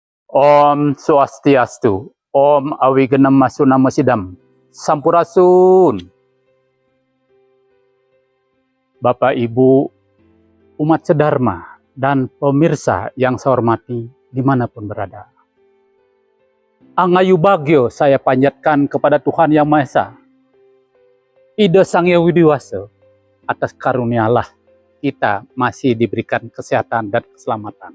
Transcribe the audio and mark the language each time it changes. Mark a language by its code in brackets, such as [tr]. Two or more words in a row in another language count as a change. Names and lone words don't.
[ban] Om Swastiastu, Om Awigenam Masunam Masidam, Sampurasun. [id] Bapak Ibu, umat sedharma, dan pemirsa yang saya hormati dimanapun berada. [ban] Angayu bagyo [id] saya panjatkan kepada Tuhan Yang Maha Esa, Ida Sang Hyang Widiwasa, atas karunia Allah kita masih diberikan kesehatan dan keselamatan.